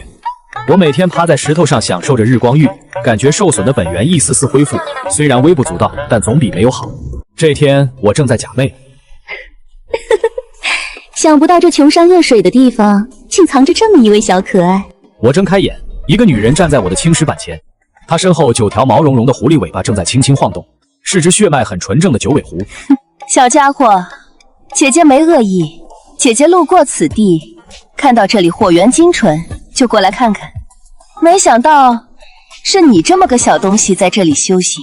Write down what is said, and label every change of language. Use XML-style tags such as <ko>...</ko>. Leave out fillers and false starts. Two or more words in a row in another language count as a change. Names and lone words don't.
<zh>我每天趴在石頭上享受着日光浴，感覺受損的本源一絲絲恢復，雖然微不足道，但總比沒有好。這天我正在假寐，想不到這窮山惡水的地方，竟藏着這麼一位小可愛。我睜開眼，一個女人站在我的青石板前，她身後9條毛茸茸的狐狸尾巴正在輕輕晃動，是隻血脈很純正的九尾狐。小家伙，姐姐沒惡意，姐姐路過此地，看到這裡火源精純，就過來看看。沒想到是你這麼個小東西在這裡修行。</zh>